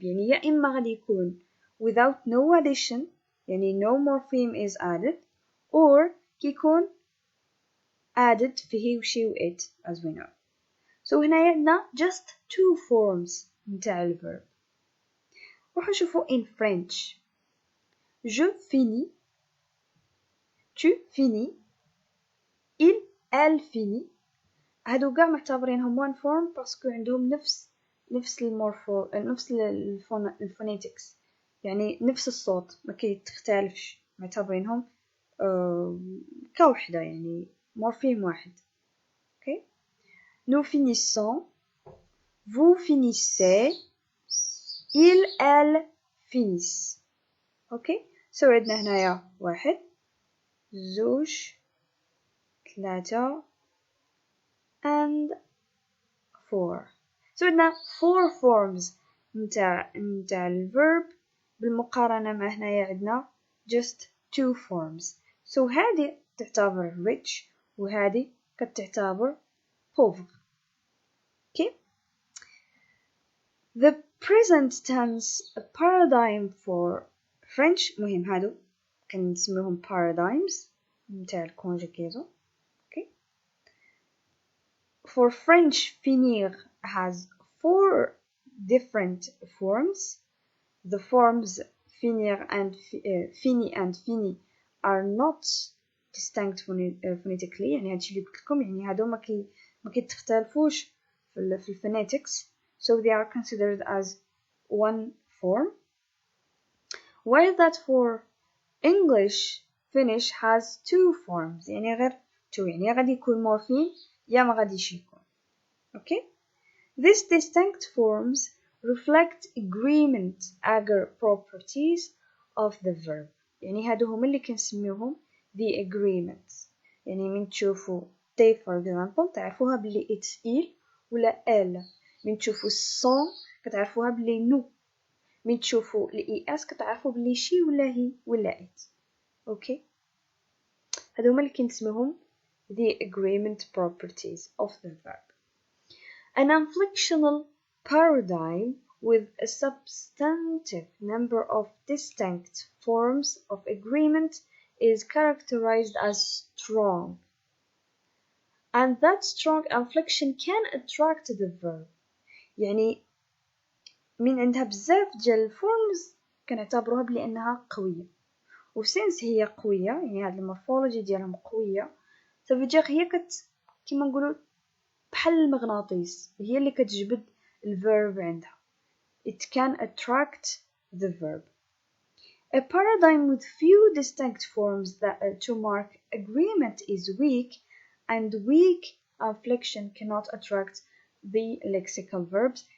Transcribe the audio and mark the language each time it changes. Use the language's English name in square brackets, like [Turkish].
[Arabic] يعني يا إما غادي يكون [English] without no addition يعني no morpheme is added, or [Arabic] كيكون added في [English] he و she و it as we know. So [Arabic] هنا عندنا [English] just two forms نتاع الverb. [Arabic] روحوا نشوفوا in French. [French] Je finis, tu finis, il, elle finit. [Arabic] هادو كاع معتبرينهم [English] one form [Arabic] باسكو عندهم نفس المورفو نفس الفونيتكس يعني نفس الصوت ما كيتختلفش معتبرينهم كوحدة يعني مورفيم واحد. [French] اوكي nous finissons, vous finissez, il elle finissent. [Arabic] اوكي سو عندنا هنايا واحد زوج ثلاثة [English] and 4. [Arabic] So عندنا 4 forms نتاع الverb بالمقارنة مع هنايا عندنا [English] just 2 forms. [Arabic] So هذه تعتبر rich وهذه كتعتبر pauvre. [English] Okay? The present tense paradigm for French [Arabic] مهم هادو كنسميهم paradigms نتاع الكونجيكيزو. [English] For French, finir has 4 different forms. The forms finir and fini and fini are not distinct phonetically. [Arabic] يعني هادشي اللي قلت لكم يعني هادو ما كيتختلفوش في phonetics. [English] So they are considered as one form. While that for English, Finnish has 2 forms. [Arabic] يعني غير 2 يعني غادي يكون morpheme يا ما غاديش يكون. [English] Okay? These distinct forms reflect agreement agar properties of the verb. [Arabic] يعني هادو هما اللي كنسميوهم [English] the agreements. [Arabic] يعني من تشوفوا they for example تعرفوها بلي it's il ولا elle. من تشوفوا son كتعرفوها بلي nous. من تشوفوا es كتعرفوا بلي she ولا he ولا it. [English] Okay? [Arabic] هادو هما اللي كنسميوهم [English] the agreement properties of the verb. An inflectional paradigm with a substantive number of distinct forms of agreement is characterized as strong. And that strong inflection can attract the verb. [Arabic] يعني من عندها بزاف ديال الفورمز كنعتبروها بلي انها قويه وسينس هي قويه يعني هاد المورفولوجي ديالهم قويه سافيدير هي كيما نقولوا بحال المغناطيس هي اللي كتجبد الverb عندها. [English] It can attract the verb. A paradigm with few distinct forms that to mark agreement is weak, and weak inflection cannot attract the lexical verbs.